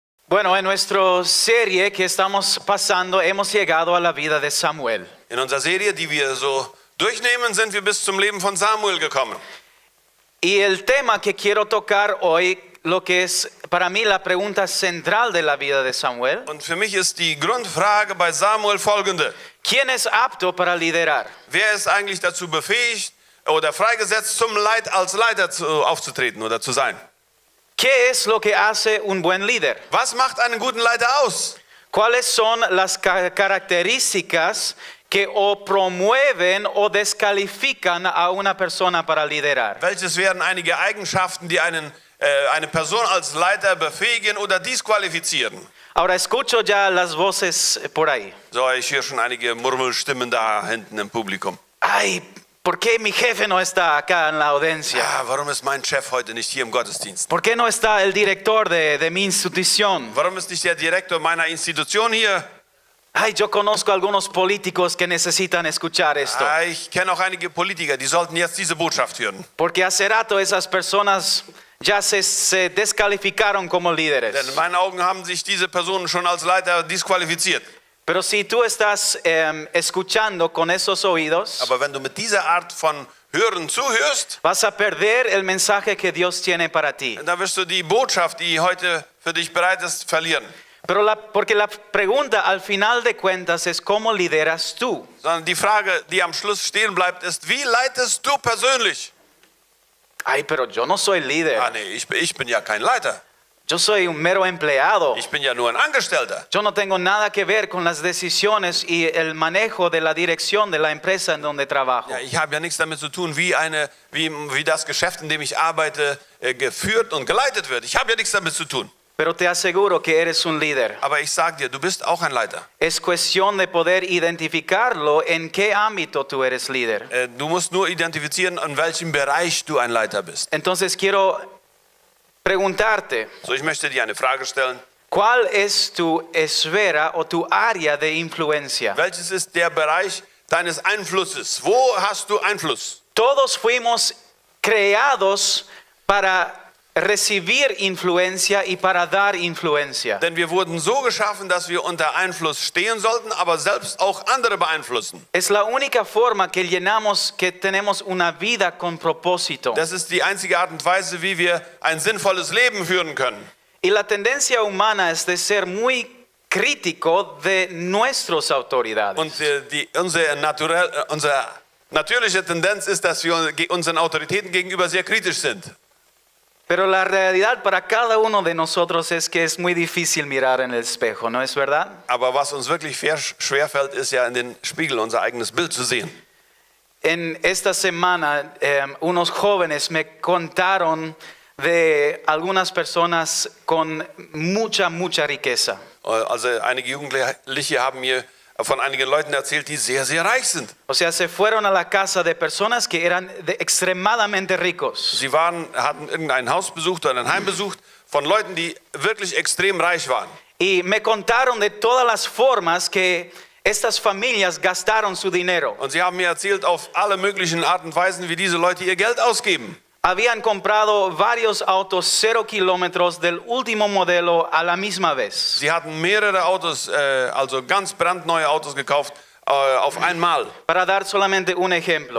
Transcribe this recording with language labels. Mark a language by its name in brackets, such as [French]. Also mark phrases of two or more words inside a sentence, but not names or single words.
[Spanish] Bueno, en nuestra serie que estamos pasando hemos llegado a la vida de Samuel. [German] In unserer Serie, die wir so durchnehmen, sind wir bis zum Leben von Samuel gekommen. [Spanish] Y el tema que quiero tocar hoy, lo que es para mí la pregunta central de la vida de Samuel, [German] Und für mich ist die Grundfrage bei Samuel folgende. [Spanish] ¿quién es apto para liderar? [German] Wer ist eigentlich dazu befähigt oder freigesetzt, als Leiter aufzutreten oder zu sein? [Spanish] ¿Qué es lo que hace un buen líder? [German] Was macht einen guten Leiter aus? [Spanish] ¿Cuáles son las características que o promueven o descalifican a una persona para liderar? [German] Welches wären einige Eigenschaften, die eine Person als Leiter befähigen oder disqualifizieren? [Spanish] Ahora escucho ya las voces por ahí. [German] So, ich höre schon einige Murmelstimmen da hinten im Publikum. [Spanish] Ay, ¿por qué mi jefe no está acá en la audiencia? [German] Ja, warum ist mein Chef heute nicht hier im Gottesdienst? [Spanish] ¿Por qué no está el director de mi institución? [German] Warum ist nicht der Direktor meiner Institution hier? [Spanish] Ay, yo conozco algunos políticos que necesitan escuchar esto. [German] Ich kenne auch einige Politiker, die sollten jetzt diese Botschaft hören. [Spanish] Porque hace rato esas personas ya se descalificaron como [German] Denn [Spanish] líderes. [German] in meinen Augen haben sich diese Personen schon als Leiter disqualifiziert. [Spanish] Pero si tú estás escuchando con esos oídos, [German] Aber wenn du mit dieser Art von Hören zuhörst, [Spanish] vas a perder el mensaje que Dios tiene para ti. [German] dann wirst du die Botschaft, die heute für dich bereit ist, verlieren. [Spanish] Pero porque la pregunta al final de cuentas es ¿cómo lideras tú? [German] Sondern die Frage, die am Schluss stehen bleibt, ist, wie leitest du persönlich? [Spanish] Ay, pero yo no soy líder. [German] Ah nee, ich bin ja kein Leiter. [Spanish] Yo soy un mero empleado. [German] Ich bin ja nur ein Angestellter. [Spanish] Yo no tengo nada que ver con las decisiones y el manejo de la dirección de la empresa en donde trabajo. [German] Ja, ich habe ja nichts damit zu tun, wie das Geschäft, in dem ich arbeite, geführt und geleitet wird. Ich habe ja nichts damit zu tun. [Spanish] Pero te aseguro que eres un líder. [German] Aber ich sage dir, du bist auch ein Leiter. [Spanish] Es cuestión de poder identificarlo en qué ámbito tú eres líder. [German] Du musst nur identifizieren, in welchem Bereich du ein Leiter bist. [Spanish] Entonces quiero preguntarte, [German] So, ich möchte dir eine Frage stellen. [Spanish] ¿cuál es tu esfera o tu área de influencia? [German] Welches ist der Bereich deines Einflusses? Wo hast du Einfluss? [Spanish] Todos fuimos creados para recibir influencia y para dar influencia. [German] Denn wir wurden so geschaffen, dass wir unter Einfluss stehen sollten, aber selbst auch andere beeinflussen. [Spanish] Es la única forma que tenemos una vida con propósito. [German] Das ist die einzige Art und Weise, wie wir ein sinnvolles Leben führen können. [Spanish] Y la tendencia humana es de ser muy crítico de nuestras autoridades. [German] Und unsere natürliche Tendenz ist, dass wir unseren Autoritäten gegenüber sehr kritisch sind. [Spanish] Pero la realidad para cada uno de nosotros es que es muy difícil mirar en el espejo, ¿no es verdad? [German] Aber was uns wirklich schwerfällt, ist ja in den Spiegel unser eigenes Bild zu sehen. [Spanish] En esta semana unos jóvenes me contaron de algunas personas con mucha riqueza. [German] Also einige Jugendliche haben mir von einigen Leuten erzählt, die sehr, sehr reich sind. [Spanish] O sea, se fueron a la casa de personas que eran extremadamente ricos. [German] Sie hatten irgendein Haus besucht oder ein Heim besucht von Leuten, die wirklich extrem reich waren. [Spanish] Y me contaron de todas las formas que estas familias gastaron su dinero. [German] Und sie haben mir erzählt, auf alle möglichen Arten und Weisen, wie diese Leute ihr Geld ausgeben. [Spanish] Habían comprado varios autos 0 kilómetros del último modelo a la misma vez. [German] Sie hatten mehrere Autos, also ganz brandneue Autos gekauft, auf einmal. [Spanish] Para dar solamente un ejemplo.